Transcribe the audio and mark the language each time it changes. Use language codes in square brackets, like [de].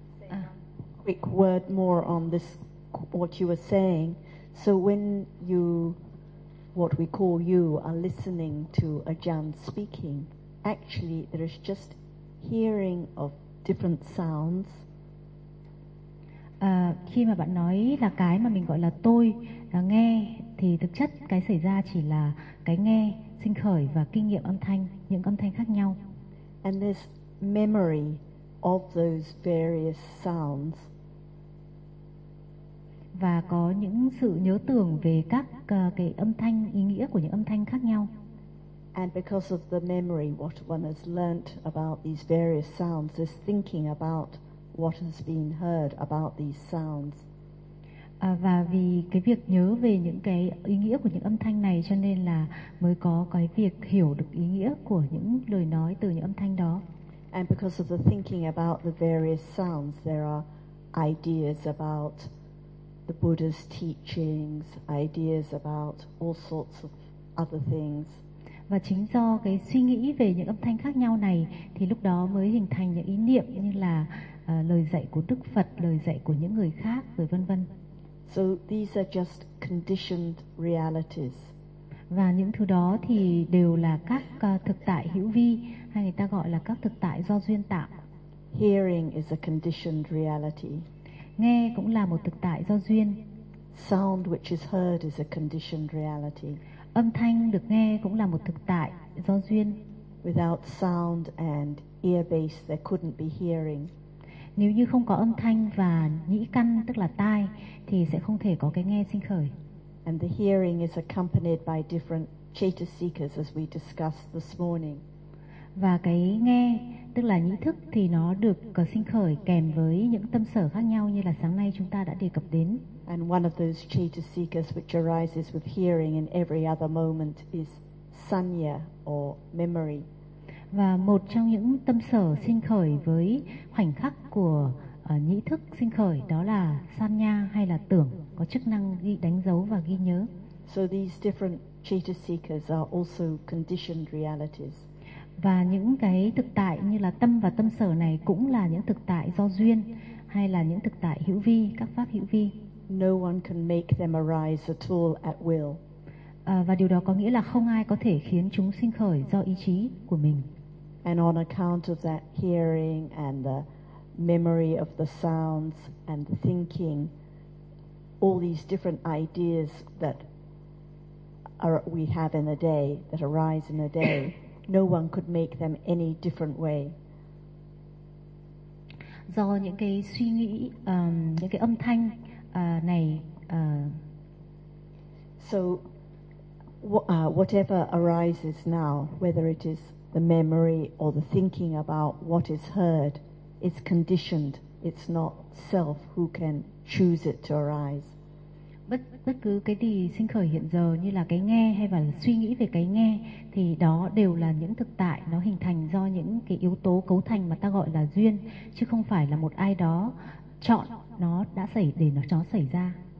[en] A quick word more on this, what you were saying. So when you, what we call you, are listening to Ajahn speaking, actually there is just hearing of different sounds. [vi] Khi mà bạn nói là cái mà mình gọi là tôi là nghe, thì thực chất cái xảy ra chỉ là cái nghe sinh khởi và kinh nghiệm âm thanh, những âm thanh khác nhau. [en] And this memory of those various sounds. [vi] Và có những sự nhớ tưởng về các cái âm thanh, ý nghĩa của những âm thanh khác nhau. [en] And because of the memory, what one has learnt about these various sounds, this thinking about what has been heard about these sounds. [vi] Và vì cái việc nhớ về những cái ý nghĩa của những âm thanh này cho nên là mới có cái việc hiểu được ý nghĩa của những lời nói từ những âm thanh đó. [en] And because of the thinking about the various sounds, there are ideas about the Buddha's teachings, ideas about all sorts of other things. [vi] Và chính do cái suy nghĩ về những âm thanh khác nhau này thì lúc đó mới hình thành những ý niệm như là lời dạy của Đức Phật, lời dạy của những người khác, rồi vân vân. [en] So these are just conditioned realities. [vi] Và những thứ đó thì đều là các thực tại hữu vi, hay người ta gọi là các thực tại do duyên tạo. [en] Hearing is a conditioned reality. [vi] Nghe cũng là một thực tại do duyên. [en] Sound which is heard is a conditioned reality. [vi] Âm thanh được nghe cũng là một thực tại do duyên. [en] Without sound and ear base, there couldn't be hearing. [vi] Nếu như không có âm thanh và nhĩ căn tức là tai thì sẽ không thể có cái nghe sinh khởi. [en] And the hearing is accompanied by different chetasikas as we discussed this morning. [vi] Và cái nghe tức là nhĩ thức thì nó được có sinh khởi kèm với những tâm sở khác nhau như là sáng nay chúng ta đã đề cập đến. [en] And one of those chetasikas which arises with hearing in every other moment is sanya or memory. [vi] Và một trong những tâm sở sinh khởi với khoảnh khắc của nhĩ thức sinh khởi đó là sanya hay là tưởng, có chức năng ghi đánh dấu và ghi nhớ. [en] So these different chetasikas are also conditioned realities. [vi] Và những cái thực tại như là tâm và tâm sở này cũng là những thực tại do duyên hay là những thực tại hữu vi, các pháp hữu vi. [en] No one can make them arise at all at will. [vi] Và điều đó có nghĩa là không ai có thể khiến chúng sinh khởi do ý chí của mình. [en] And on account of that hearing and the memory of the sounds and the thinking, all these different ideas that we have in a day, that arise in a day, no one could make them any different way. [vi] Do những cái suy nghĩ, những cái âm thanh này. [en] So whatever arises now, whether it is the memory or the thinking about what is heard, it's conditioned. It's not self who can choose it to arise. [vi] Bất cứ cái gì sinh khởi hiện giờ như là cái nghe hay là suy nghĩ về cái nghe thì đó đều là những thực tại, nó hình thành do những cái yếu tố cấu thành mà ta gọi là duyên, chứ không phải là một ai đó chọn nó đã xảy để nó xảy ra.